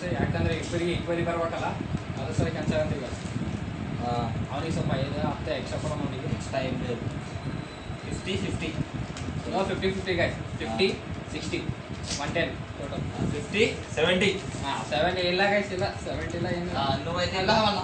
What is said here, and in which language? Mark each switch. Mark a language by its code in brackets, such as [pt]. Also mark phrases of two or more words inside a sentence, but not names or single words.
[kn] ಯಾಕಂದರೆ ಇಬ್ಬರಿಗೆ ಈಕ್ವಲಿ ಬರ್ಬೇಕಲ್ಲ, ಅದ್ರ ಸಲ ಕೆಲಸ ಆಗಂತ. ಈಗ ಅವನಿಗೆ ಸ್ವಲ್ಪ 5 ಹತ್ತು ಎಕ್ಸ್ಟ್ರಾ ಕೊಡೋಣ. ಅವನಿಗೆ ಟೈಮ್ 50 [en] no 50-50 guys 50-60 110 total [te] 70 70 ఇలా గైస్ ఇలా 70 ఇలా నువ్వైతే ఎలా వాళ్ళ